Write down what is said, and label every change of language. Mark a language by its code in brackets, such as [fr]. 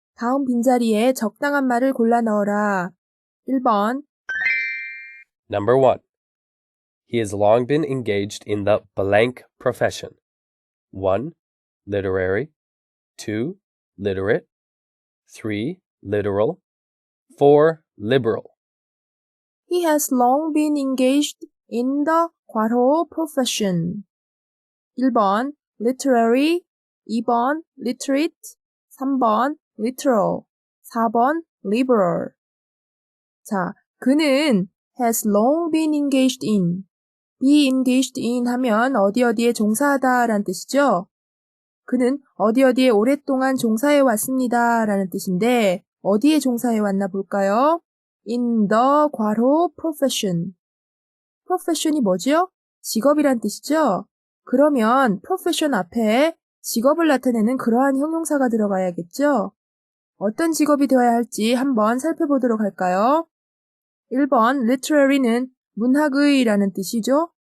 [ko] 다음 빈자리에 적당한 말을 골라 넣어라. 1번. [en] Number 1. He has long been engaged in the blank profession. 1. Literary. 2. Literate. 3. Literal. 4. Liberal. He has long been engaged in the [ko] 괄호 [en] profession. 1번. Literary. 2번. Literate. 3번. Literal. 4번. Liberal. [ko] 자, 그는 [en] has long been engaged in. be engaged in [ko] 하면 어디에 종사하다 라는 뜻이죠. 그는 어디에 오랫동안 종사해 왔습니다 라는 뜻인데 어디에 종사해 왔나 볼까요? [en] In the [ko] 괄호 [en] profession. [ko] profession이 뭐죠? 직업이란 뜻이죠. 그러면 profession 앞에 직업을 나타내는 그러한 형용사가 들어가야겠죠. 어떤 직업이 되어야 할지 한번 살펴보도록 할까요? 1번 literary는 문학의라는 뜻이죠.